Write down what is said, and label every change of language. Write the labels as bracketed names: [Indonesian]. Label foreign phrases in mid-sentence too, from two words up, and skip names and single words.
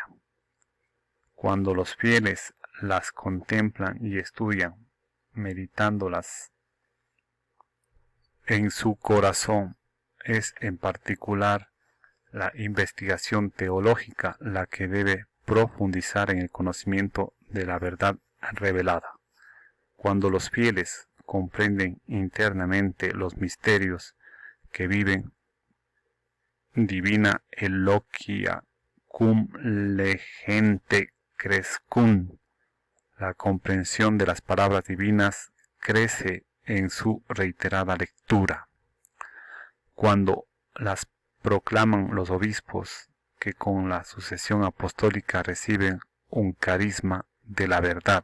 [Spanish] Cuando los fieles las contemplan y estudian, meditándolas en su corazón, es en particular la investigación teológica la que debe profundizar en el conocimiento de la verdad revelada. Cuando los fieles comprenden internamente los misterios que viven [Latin] divina eloquia cum legente crescun, [Spanish] la comprensión de las palabras divinas crece en su reiterada lectura. Cuando las proclaman los obispos, que con la sucesión apostólica reciben un carisma de la verdad.